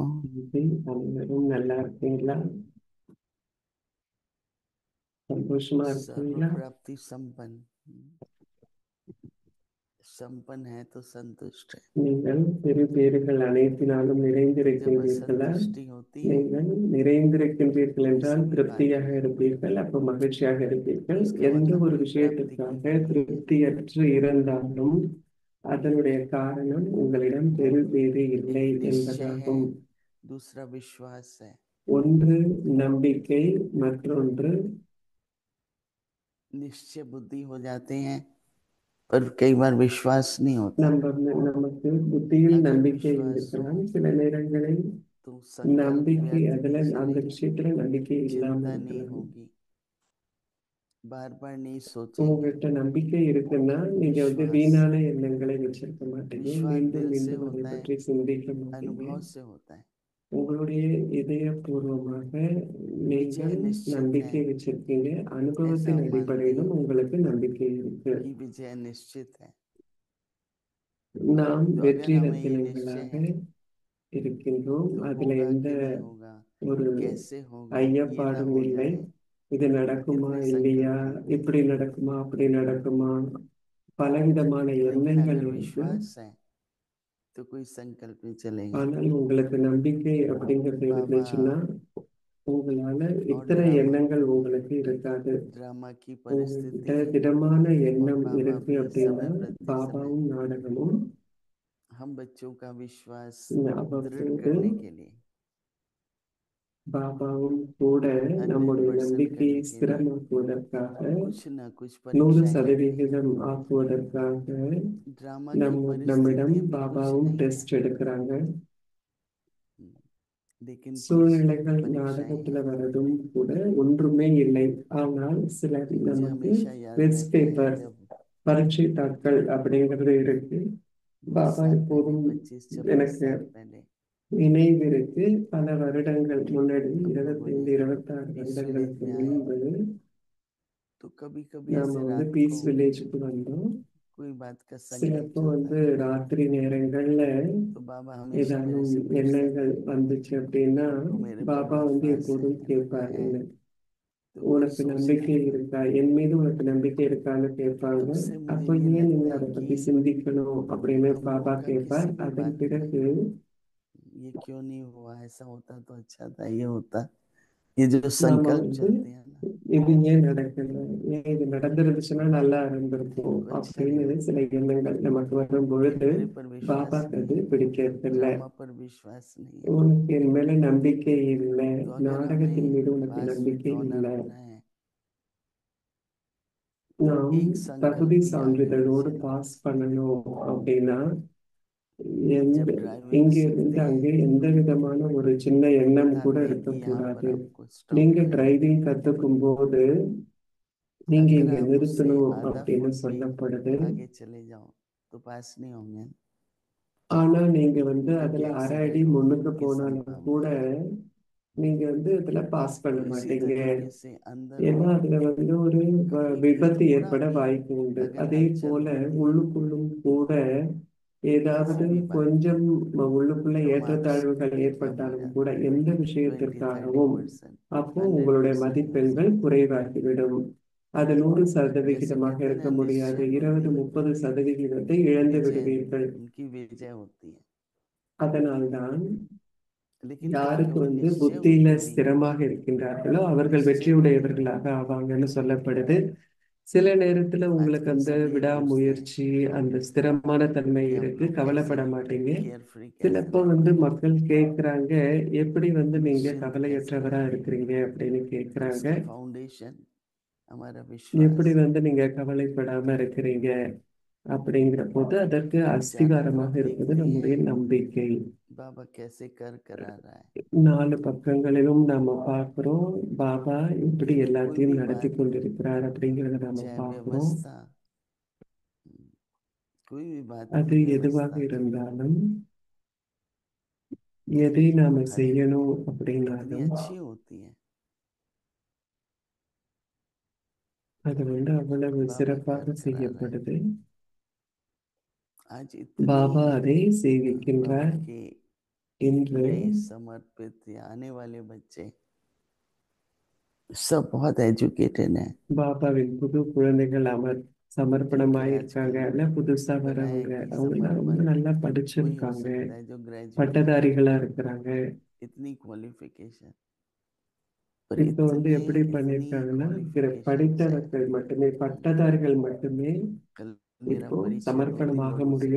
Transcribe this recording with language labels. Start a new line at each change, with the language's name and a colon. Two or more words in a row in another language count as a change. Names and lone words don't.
Tamil: அனைவரும் நல்லா இருக்கீங்களா? சந்தோஷமா
Hindi: सर्व
Tamil: இருக்கீங்களா?
Hindi: प्राप्ति संपन्न। संपन्न है तो संतुष्ट है।
Tamil: நீங்கள் பெரு பேறுகள் அனைத்தினாலும்
Hindi: जब
Tamil: நிறைந்திருக்கின்றீர்களா?
Hindi: असंतुष्टि होती है
Tamil: நீங்கள் நிறைந்திருக்கின்றீர்கள் என்றால்
Hindi: किसी भी
Tamil: திருப்தியாக
Hindi: कार्य में,
Tamil: இருப்பீர்கள், அப்போ மகிழ்ச்சியாக
Hindi: तो
Tamil: இருப்பீர்கள்.
Hindi: उसका
Tamil: எந்த
Hindi: मतलब
Tamil: ஒரு
Hindi: कोई प्राप्ति की
Tamil: விஷயத்திற்காக
Hindi: कमी है।
Tamil: திருப்தியற்று இருந்தாலும் அதனுடைய காரணம் உங்களிடம் பெரு பேறு இல்லை
Hindi: एक निश्चय है,
Tamil: என்பதாகும்.
Hindi: दूसरा विश्वास है।
Tamil: ஒன்று நம்பிக்கை, மற்றொன்று
Hindi: निश्चय बुद्धि हो जाते हैं पर कई बार विश्वास नहीं होता।
Tamil: நமக்கு புத்தியில்
Hindi: अगर
Tamil: நம்பிக்கை
Hindi: विश्वास
Tamil: இருக்கலாம்,
Hindi: हो
Tamil: சில நேரங்களில்
Hindi: तो संकल्प
Tamil: நம்பிக்கை
Hindi: व्यर्थ
Tamil: அதுல
Hindi: नहीं
Tamil: அந்த
Hindi: चलेगी,
Tamil: விஷயத்துல நம்பிக்கை இல்லாம
Hindi: चिंता नहीं
Tamil: இருக்கலாம்.
Hindi: होगी, बार बार नहीं सोचेंगे।
Tamil: உங்ககிட்ட நம்பிக்கை இருக்குன்னா நீங்க
Hindi: विश्वास
Tamil: வீணான எண்ணங்களை வச்சிருக்க மாட்டீங்க,
Hindi: विश्वास
Tamil: மீண்டும்
Hindi: दिल से
Tamil: மீண்டும் அதை
Hindi: होता है,
Tamil: பற்றி சிந்திக்க மாட்டீங்க.
Hindi: अनुभव से होता है।
Tamil: உங்களுடைய இதயபூர்வமாக
Hindi: विजय
Tamil: நீங்கள்
Hindi: निश्चित है,
Tamil: நம்பிக்கை வச்சிருக்கீங்க,
Hindi: ऐसा
Tamil: அனுபவத்தின்
Hindi: हम मानते
Tamil: அடிப்படையிலும்
Hindi: हैं
Tamil: உங்களுக்கு நம்பிக்கை இருக்கு.
Hindi: कि विजय निश्चित है।
Tamil: நாம்
Hindi: तो
Tamil: வெற்றி
Hindi: अगर हमें ये निश्चय
Tamil: ரத்தினங்களாக
Hindi: है
Tamil: இருக்கின்றோம்.
Hindi: तो
Tamil: அதுல
Hindi: होगा
Tamil: எந்த
Hindi: कि नहीं होगा,
Tamil: ஒரு
Hindi: कैसे होगा, ये ना
Tamil: ஐயப்பாடும்
Hindi: हो
Tamil: இல்லை.
Hindi: जाए,
Tamil: இது நடக்குமா
Hindi: कितने
Tamil: இல்லையா,
Hindi: संकल्प होंगे।
Tamil: இப்படி நடக்குமா அப்படி நடக்குமா, பலவிதமான
Hindi: लेकिन
Tamil: எண்ணங்கள்
Hindi: अगर
Tamil: இருக்கு.
Hindi: विश्वास है तो कोई संकल्प नहीं चलेगा।
Tamil: ஆனால் உங்களுக்கு நம்பிக்கை அப்படிங்கிறது
Hindi: बाबा
Tamil: இருந்துச்சுன்னா உங்களால
Hindi: और
Tamil: இத்தனை
Hindi: ड्रामा
Tamil: எண்ணங்கள் உங்களுக்கு இருக்காது.
Hindi: ड्रामा की
Tamil: உங்ககிட்ட
Hindi: परिस्थिति
Tamil: திடமான
Hindi: और
Tamil: எண்ணம்
Hindi: बाबा
Tamil: இருக்கு
Hindi: भी
Tamil: அப்படின்னா
Hindi: समय प्रति समय
Tamil: பாபாவும் நாடகமும்
Hindi: हम बच्चों का विश्वास दृढ़
Tamil: அவ்வப்போது
Hindi: करने के लिए,
Tamil: பாபாவும் கூட நம்முடைய
Hindi: 100%
Tamil: நம்பிக்கையை
Hindi: करने के लिए
Tamil: ஸ்திரமாக்குவதற்காக
Hindi: कुछ ना कुछ
Tamil: 100%
Hindi: परीक्षाएं लेते हैं।
Tamil: ஆக்குவதற்காக
Hindi: ड्रामा की
Tamil: நம்மிடம்
Hindi: परिस्थितियां भी कुछ
Tamil: பாபாவும்
Hindi: नहीं है,
Tamil: டெஸ்ட் எடுக்கிறாங்க.
Hindi: लेकिन कुछ
Tamil: சூழ்நிலைகள்
Hindi: परीक्षाएं
Tamil: நாடகத்துல
Hindi: हैं।
Tamil: வரதும் கூட ஒன்றுமே இல்லை. ஆனால் சில
Hindi: तो मुझे
Tamil: நமக்கு
Hindi: हमेशा याद
Tamil: டெஸ்ட்
Hindi: रहता है
Tamil: பேப்பர்,
Hindi: जब
Tamil: பரீட்சை தாட்கள் அப்படிங்கிறது இருக்கு.
Hindi: बहुत
Tamil: பாபா
Hindi: साल पहले,
Tamil: எப்போதும்
Hindi: 25-26
Tamil: எனக்கு
Hindi: साल पहले,
Tamil: நினைவு இருக்கு. பல வருடங்கள் முன்னாடி,
Hindi: हम लोगों ने
Tamil: 25-26
Hindi: पीस विलेज
Tamil: வருடங்களுக்கு
Hindi: में आए
Tamil: முன்பு
Hindi: तो कभी कभी
Tamil: நாம
Hindi: ऐसे रात
Tamil: பீஸ்
Hindi: को
Tamil: வில்லேஜுக்கு வந்தோம்.
Hindi: कोई बात का संकल्प
Tamil: சிலப்போ
Hindi: चलता है
Tamil: ராத்திரி நேரங்கள்ல
Hindi: तो बाबा हमेशा मेरे
Tamil: ஏதானும்
Hindi: से पूछते थे,
Tamil: எண்ணங்கள் வந்துச்சு அப்படின்னா
Hindi: तुमको मेरे पर
Tamil: பாபா
Hindi: विश्वास है
Tamil: எப்போதும் கேட்பார்,
Hindi: है?
Tamil: என்ன
Hindi: तो फिर
Tamil: உனக்கு
Hindi: सोचता
Tamil: நம்பிக்கை
Hindi: था।
Tamil: இருக்கா, என் மீது உனக்கு நம்பிக்கை இருக்கான்னு கேட்பாங்க.
Hindi: तब से मुझे
Tamil: அப்போ
Hindi: ये
Tamil: ஏன் நீங்க
Hindi: लगता है
Tamil: அதை
Hindi: कि
Tamil: பத்தி சிந்திக்கணும் அப்படின்னு
Hindi: हम
Tamil: பாபா
Hindi: लोग का
Tamil: கேட்பார்.
Hindi: किसी भी
Tamil: அதன்
Hindi: बात में
Tamil: பிறகு
Hindi: ये क्यों नहीं हुआ, ऐसा होता तो अच्छा था, ये होता, ये जो
Tamil: நாம
Hindi: संकल्प चलते हैं ना,
Tamil: இது ஏன் நடக்கல, ஏன் இது நடந்திருந்துச்சுன்னா நல்லா
Hindi: दिल
Tamil: இருந்திருக்கும்
Hindi: को अच्छा नहीं
Tamil: அப்படின்னு
Hindi: लगता।
Tamil: சில எண்ணங்கள் நமக்கு வரும்
Hindi: कि
Tamil: பொழுது
Hindi: मेरे पर विश्वास
Tamil: பாபாக்கு
Hindi: नहीं
Tamil: அது
Hindi: है,
Tamil: பிடிக்கிறதில்ல.
Hindi: ड्रामा पर विश्वास नहीं है।
Tamil: உனக்கு என் மேல நம்பிக்கை இல்லை,
Hindi: तो अगर
Tamil: நாடகத்தின்
Hindi: हमें
Tamil: மீது उனக்கு
Hindi: पास
Tamil: நம்பிக்கை
English: with honor
Tamil: இல்லை,
Hindi: होना है तो
Tamil: நாம்
Hindi: एक
Tamil: தகுதி
Hindi: संकल्प भी आगे नहीं
Tamil: சான்றிதழோடு
Hindi: चलेगा।
Tamil: பாஸ் பண்ணணும் அப்படின்னா எந்த
Hindi: जब ड्राइविंग
Tamil: இங்க இருந்து
Hindi: सीखते हैं
Tamil: அங்கே எந்த விதமான ஒரு சின்ன எண்ணம் கூட
Hindi: बताते हैं कि यहाँ पर
Tamil: இருக்கக்கூடாது.
Hindi: आपको स्टॉप
Tamil: நீங்க
Hindi: करना है।
Tamil: டிரைவிங் கத்துக்கும் போது நீங்க
Hindi: अगर
Tamil: இங்க
Hindi: आप उससे
Tamil: நிறுத்தணும்
Hindi: आधा
Tamil: அப்படின்னு
Hindi: फुट भी
Tamil: சொல்லப்படுது.
Hindi: आगे चले जाओ तो पास नहीं होंगे।
Tamil: ஆனா நீங்க
Hindi: क्योंकि
Tamil: அதுல அரை அடி
Hindi: एक्सीडेंट
Tamil: முன்னுக்கு
Hindi: होने की
Tamil: போனாலும் கூட
Hindi: संभावना है।
Tamil: நீங்க இதுல பாஸ் பண்ண
Hindi: तो इसी
Tamil: மாட்டீங்க.
Hindi: तरीके से अंदर
Tamil: ஏன்னா
Hindi: में
Tamil: அதுல ஒரு
Hindi: कभी भी
Tamil: விபத்து
Hindi: थोड़ा
Tamil: ஏற்பட
Hindi: भी
Tamil: வாய்ப்பு உண்டு.
Hindi: अगर
Tamil: அதே
Hindi: हलचल
Tamil: போல
Hindi: होती है
Tamil: உள்ளுக்குள்ளும் கூட ஏதாவது
Hindi: किसी भी बात
Tamil: கொஞ்சம்
Hindi: में
Tamil: உள்ளுக்குள்ள
Hindi: तो मार्क्स
Tamil: ஏற்றத்தாழ்வுகள்
Hindi: कम हो
Tamil: ஏற்பட்டாலும்
Hindi: जाते
Tamil: கூட
Hindi: हैं,
Tamil: எந்த
Hindi: 20-30%,
Tamil: விஷயத்திற்காகவும் அப்போ உங்களுடைய
Hindi: 100% नहीं हो
Tamil: மதிப்பெண்கள்
Hindi: सकते।
Tamil: குறைவாகிவிடும். அது 100%
Hindi: जैसे कहते हैं
Tamil: இருக்க
Hindi: ना,
Tamil: முடியாது.
Hindi: निश्चय बुद्धि
Tamil: 20-30% இழந்து
Hindi: विजय,
Tamil: விடுவீர்கள்.
Hindi: उनकी विजय होती है।
Tamil: அதனால்தான்
Hindi: लेकिन
Tamil: யாருக்கு
Hindi: केवल निश्चय
Tamil: புத்தியில
Hindi: बुद्धि
Tamil: ஸ்திரமாக இருக்கின்றார்களோ அவர்கள்
Hindi: निश्चय बुद्धि
Tamil: வெற்றியுடையவர்களாக ஆவாங்கன்னு சொல்லப்படுது. சில நேரத்துல உங்களுக்கு
Hindi: आजकल
Tamil: அந்த
Hindi: सब ये पूछते हैं
Tamil: விடாமுயற்சி, அந்த ஸ்திரமான தன்மை
Hindi: कि आप
Tamil: இருக்கு,
Hindi: लोग कैसे
Tamil: கவலைப்பட மாட்டீங்க.
Hindi: केयरफ्री कैसे
Tamil: சிலப்போ
Hindi: रहते हैं।
Tamil: மக்கள் கேக்குறாங்க, எப்படி நீங்க
Hindi: निश्चिंत कैसे
Tamil: கவலையற்றவரா
Hindi: रहते हैं।
Tamil: இருக்கிறீங்க அப்படின்னு
Hindi: तो
Tamil: கேக்குறாங்க.
Hindi: उसका फाउंडेशन हमारा
Tamil: எப்படி
Hindi: विश्वास है।
Tamil: நீங்க கவலைப்படாம இருக்கிறீங்க அப்படிங்கிற போது அதற்கு
Hindi: तो चारों
Tamil: அஸ்திவாரமாக
Hindi: तरफ
Tamil: இருப்பது
Hindi: देखते
Tamil: நம்முடைய
Hindi: हैं
Tamil: நம்பிக்கை.
Hindi: बाबा कैसे कर करा रहा है।
Tamil: 4 பக்கங்களிலும் நாம பார்க்கிறோம், பாபா எப்படி
Hindi: लेकिन कोई
Tamil: எல்லாத்தையும்
Hindi: भी
Tamil: நடத்தி
Hindi: बात हो,
Tamil: கொண்டிருக்கிறார் அப்படிங்கிறத நாம
Hindi: चाहे
Tamil: பார்க்கிறோம்.
Hindi: व्यवस्था, कोई भी बात
Tamil: அது
Hindi: की
Tamil: எதுவாக
Hindi: व्यवस्था
Tamil: இருந்தாலும், எதை நாம
Hindi: अरे
Tamil: செய்யணும்
Hindi: कितनी
Tamil: அப்படின்னாலும்
Hindi: अच्छी होती है।
Tamil: அது அவ்வளவு
Hindi: बाबा कर
Tamil: சிறப்பாக
Hindi: करा रहा है।
Tamil: செய்யப்படுது.
Hindi: आज इतनी
Tamil: பாபா அதை
Hindi: बाबा
Tamil: செய்விக்கின்றார்.
Hindi: के
Tamil: இன்று
Hindi: नए समर्पित या आने वाले बच्चे सब बहुत एजुकेटेड हैं।
Tamil: பாபாவின் புது குழந்தைகள்
Hindi: क्योंकि
Tamil: சமர்ப்பணமாய் இருக்காங்க.
Hindi: आजकल
Tamil: அல்ல புதுசா
Hindi: बनाया है
Tamil: வரவங்க
Hindi: कि
Tamil: அவங்கெல்லாம் ரொம்ப
Hindi: समर्पण
Tamil: நல்லா
Hindi: वही हो
Tamil: படிச்சிருக்காங்க,
Hindi: सकता है जो ग्रेजुएट है।
Tamil: பட்டதாரிகளா இருக்கிறாங்க.
Hindi: इतनी क्वालिफिकेशन, पर
Tamil: இப்போ
Hindi: इतने
Tamil: எப்படி
Hindi: इतनी
Tamil: பண்ணிருக்காங்கன்னா,
Hindi: क्वालिफिकेशन है।
Tamil: படித்தவர்கள் மட்டுமே, பட்டதாரிகள் மட்டுமே
Hindi: कल मेरा
Tamil: இப்போ
Hindi: परिचय 2-3
Tamil: சமர்ப்பணமாக
Hindi: लोगों से